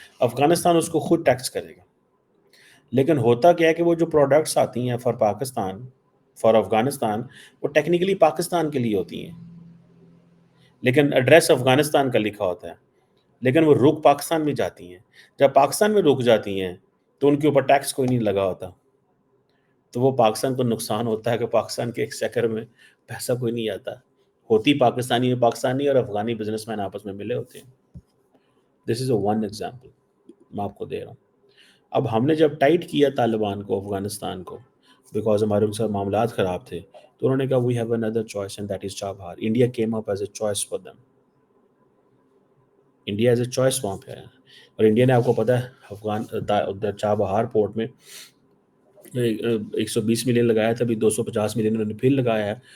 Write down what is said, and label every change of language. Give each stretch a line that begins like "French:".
Urdu: افغانستان اس کو خود ٹیکس کرے گا. لیکن ہوتا کیا ہے کہ وہ جو پروڈکٹس آتی ہیں
English: for Pakistan, for Afghanistan,
Urdu: وہ ٹیکنیکلی پاکستان کے لیے ہوتی ہیں، لیکن ایڈریس افغانستان کا لکھا ہوتا ہے، لیکن وہ رک پاکستان میں جاتی ہیں. جب پاکستان میں رک جاتی ہیں تو ان کے اوپر ٹیکس کوئی نہیں لگا ہوتا، تو وہ پاکستان کو نقصان ہوتا ہے کہ پاکستان کے ایک سیکٹر میں پیسہ کوئی نہیں آتا. ہوتی پاکستانی میں پاکستانی اور افغانی بزنس مین آپس میں ملے ہوتے ہیں.
English: this is a one example
Urdu: میں آپ کو دے رہا ہوں. اب ہم نے جب ٹائٹ کیا طالبان کو، افغانستان کو، بیکاز ہمارے ان سے معاملات خراب تھے، تو انہوں نے کہا
English: We have another choice and that is Chabahar. India came up as a choice for them. India as a choice
Urdu: وہاں پہ ہے. اور انڈیا نے، آپ کو پتا ہے، ادھر چابہار پورٹ میں 120 ملین لگایا تھا، ابھی 250 ملین انہوں نے پھر لگایا ہے.